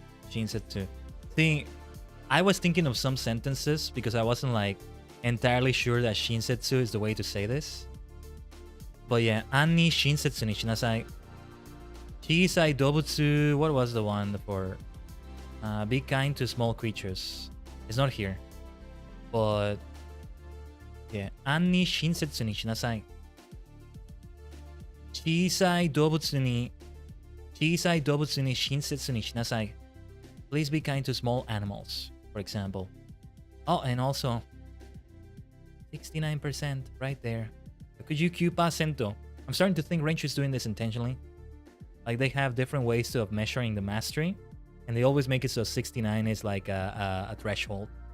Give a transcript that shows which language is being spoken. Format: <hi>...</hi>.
<en>See, I was thinking of some sentences because I wasn't like entirely sure that shinsetsu is the way to say this. But yeah,</en> <ja>案に親切にしなさい。小さい動物</ja> <en>what was the one for? Be kind to small creatures. It's not here. But yeah,</en> <ja>案に親切にしなさい。小さい動物に親切にしなさい。</ja> <en>Please be kind to small animals, for example. Oh, and also 69% right there. 69%. I'm starting to think Renshu is doing this intentionally. Like they have different ways of measuring the mastery, and they always make it so 69 is like a threshold.</en>